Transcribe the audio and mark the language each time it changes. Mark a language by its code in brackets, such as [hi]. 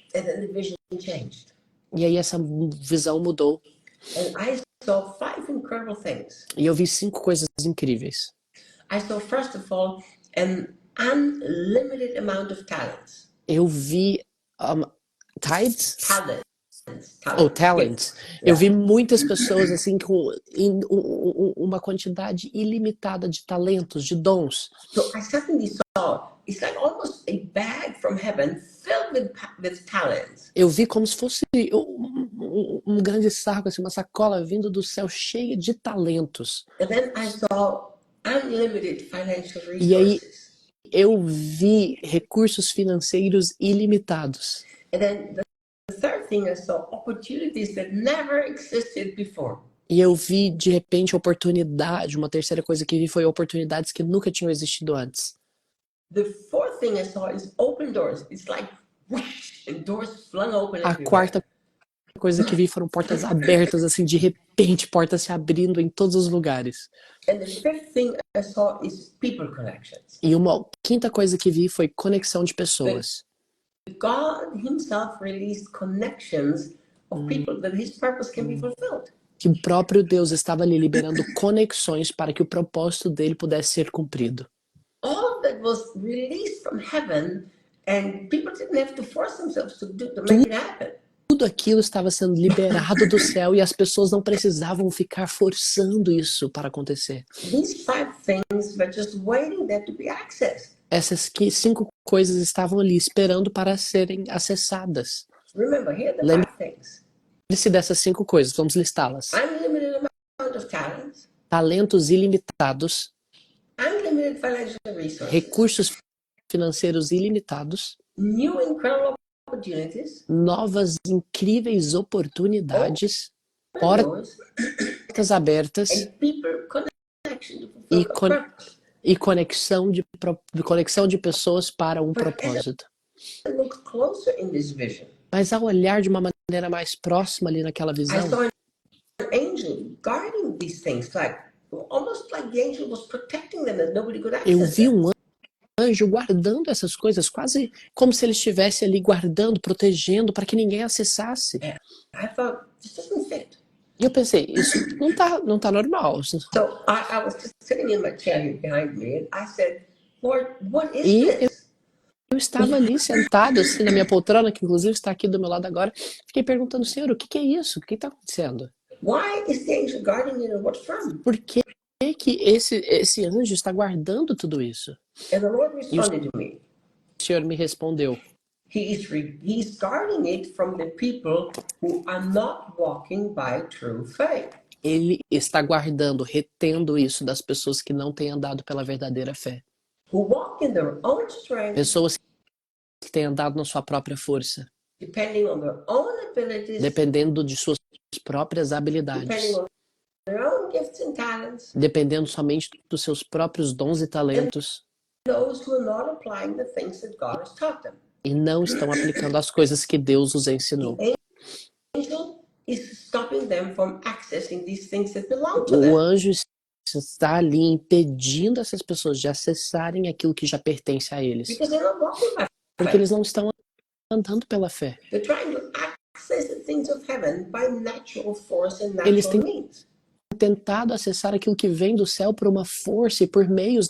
[en] And then the vision changed. [pt] E aí essa visão mudou. [en] And I saw 5 incredible things. [pt] E eu vi 5 coisas incríveis. [en] I saw, first of all, an unlimited amount of talents. [pt] Eu vi tides? [en] Talents. [pt] Ou talents. [en] Yes. [pt] Eu vi muitas pessoas assim com uma quantidade ilimitada de talentos, de dons. [en] So I suddenly saw, it's like almost a bag from heaven filled with talents. [pt] Eu vi como se fosse um grande saco, assim, uma sacola vindo do céu cheia de talentos. [en] And then I saw unlimited financial [pt] E aí [en] resources. [pt] eu vi recursos financeiros ilimitados. [en] And then the third thing, I saw opportunities that never existed before. [pt] E eu vi, de repente, oportunidade. Uma terceira coisa que vi foi oportunidades que nunca tinham existido antes. [en] The fourth thing I saw is open doors. It's like whoosh, and doors flung open [pt] A [en] everywhere. [pt] quarta coisa que vi foram portas abertas, assim, de repente, portas se abrindo em todos os lugares. [en] And the fifth thing I saw is people connections. [pt] E uma quinta coisa que vi foi conexão de pessoas. [en] God himself released connections of people that his purpose can be fulfilled. [pt] Que o próprio Deus estava ali liberando conexões para que o propósito dele pudesse ser cumprido. [en] All that was released from heaven, and people didn't have to force themselves to make it happen. [pt] Tudo aquilo estava sendo liberado do céu e as pessoas não precisavam ficar forçando isso para acontecer. [en] These 5 things were just waiting there to be accessed. [pt] Essas 5 coisas estavam ali esperando para serem acessadas. [en] Remember, here are the [pt] Lembre- [en] 5 things. [pt] Lembre-se dessas 5 coisas, vamos listá-las. [en] Unlimited amount of talents, [pt] Talentos ilimitados, [en] unlimited financial resources, [pt] recursos financeiros ilimitados, [en] new incredible opportunities, [pt] novas incríveis oportunidades, [en] doors, [pt] portas abertas [en] and people connection to [pt] e, [en] fulfill a purpose. [pt] e conexão de pessoas para um propósito. [en] Look closer in this vision. [pt] Mas ao olhar de uma maneira mais próxima ali naquela [en] I [pt] visão, [en] saw an angel guarding these things, like almost like the angel was protecting them, that nobody could [pt] eu [en] access [pt] vi [en] them. [pt] um anjo guardando essas coisas, quase como se ele estivesse ali guardando, protegendo, para que ninguém acessasse. [en] I thought, this doesn't fit. [pt] E eu pensei, isso não tá normal. [en] So I was just sitting in my chair here behind me, and I said, Lord, what is [pt] E [en] this? [pt] eu estava ali sentado assim na minha poltrona, que inclusive está aqui do meu lado agora, fiquei perguntando, Senhor, o que é isso? O que está acontecendo? [en] Why is the angel guarding it, and what from? [pt] Por que esse anjo está guardando tudo isso? [en] And the Lord responded to me. [pt] O Senhor me respondeu, [en] He's guarding it from the people who are not walking by true faith. [pt] ele está guardando, retendo isso das pessoas que não têm andado pela verdadeira fé. [en] Who walk in their own strength, [pt] Pessoas que têm andado na sua própria força, [en] depending on their own abilities, [pt] dependendo de suas próprias [en] depending [pt] habilidades, [en] on their own gifts and talents, [pt] dependendo somente dos seus próprios dons e talentos, [en] those who are not applying the things that God has taught them. [pt] e não estão aplicando as coisas que Deus os ensinou. [en] Angel is stopping them from accessing these things that belong to [pt] O [en] them. [pt] anjo está ali impedindo essas pessoas de acessarem aquilo que já pertence a eles, [en] Because they're not walking by [pt] porque [en] faith. [pt] eles não estão andando pela fé. [en] They're trying to access the things of heaven by natural force and [pt] Eles [en] natural [pt] têm [en] means. [pt] tentado acessar aquilo que vem do céu por uma força e por meios